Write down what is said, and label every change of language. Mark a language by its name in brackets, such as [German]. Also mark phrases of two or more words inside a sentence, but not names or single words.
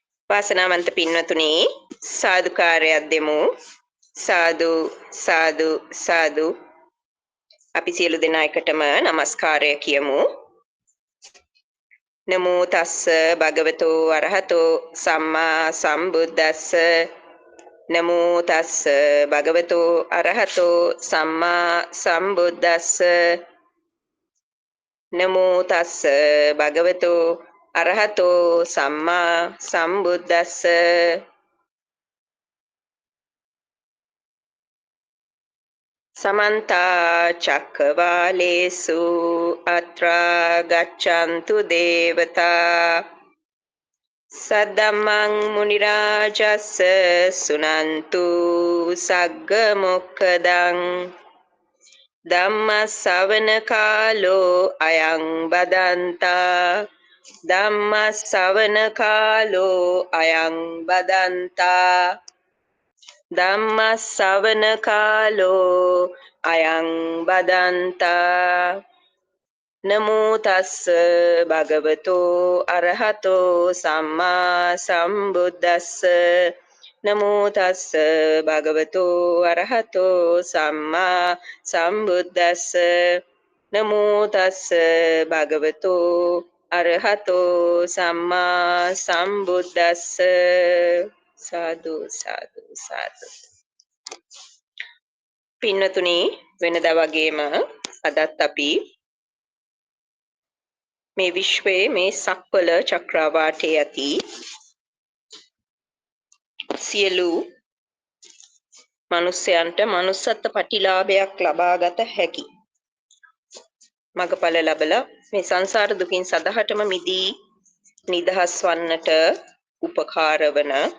[Sinhala] වාසනාවන්ත පින්වතුනි සාදුකාරයක් දෙමු සාදු සාදු සාදු අපි සියලු දෙනා එකටම নমස්කාරය කියමු [Pali] නමෝ තස්ස භගවතෝ අරහතෝ සම්මා සම්බුද්දස්ස නමෝ තස්ස භගවතෝ අරහතෝ සම්මා සම්බුද්දස්ස නමෝ තස්ස භගවතෝ අරහතෝ සම්මා සම්බුද්දස්ස समन्ता चक्रवालेषु अत्र गच्छन्तु देवता सद्धम्मं मुनिराजस्य सुनन्तु सग्गमोक्खदं धम्मश्रवणकालो अयं बदन्ता धम्मश्रवणकालो अयं बदन्ता ධම්මස්සවන අයං බදන්තා නමෝ තස්ස භගවතෝ අරහතෝ සම්මා සම්බුද්දස්ස නමෝ තස්ස භගවතෝ අරහතෝ සම්මා සම්බුද්දස්ස නමෝ තස්ස භගවතෝ අරහතෝ සම්මා සම්බුද්දස්ස [Sinhala] සාදු සාදු සාදු පින්නතුනි වෙනදා වගේම අදත් අපි මේ විශ්වයේ මේ සක්වල චක්‍රාවාටයේ ඇති සියලු මිනිසයන්ට manussත්ත්ව ප්‍රතිලාභයක් ලබාගත හැකි මගපල ලැබලා මේ සංසාර දුකින් සදහටම මිදී නිදහස් වන්නට උපකාර වන